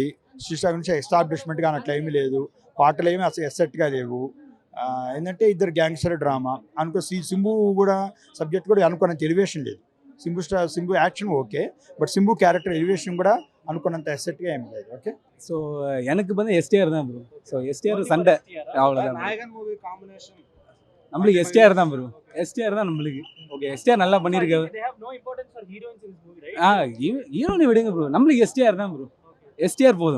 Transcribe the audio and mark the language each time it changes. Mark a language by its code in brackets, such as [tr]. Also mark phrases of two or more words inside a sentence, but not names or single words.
[te] త్రిష నుంచి ఎస్టాబ్లిష్మెంట్ కానీ అట్లా ఏమీ లేదు. పాటలు ఏమీ అసలు ఎసెట్గా లేవు. ఏంటంటే ఇద్దరు [en] gangster drama [te] అనుకో. సింబు కూడా సబ్జెక్ట్ కూడా అనుకున్నంత ఎలివేషన్ లేదు. సింబు [en] action okay, but [te] సింబు [en] character elevation [te] కూడా అనుకున్నంత ఎసెట్గా ఏమి లేదు. ఓకే, [ta] ஸோ எனக்கு வந்து எஸ்டிஆர் தான் ப்ரோ. ஸோ எஸ்டிஆர் சண்டை அவ்வளோதான். நம்மளுக்கு எஸ்டிஆர் தான் ப்ரோ, எஸ்டிஆர் தான் நம்மளுக்கு. ஓகே, எஸ்டிஆர் நல்லா பண்ணியிருக்காரு. ஹீரோனை விடுங்க ப்ரோ, நம்மளுக்கு எஸ்டிஆர் தான் ப்ரோ. எஸ்டிஆர் போதும்.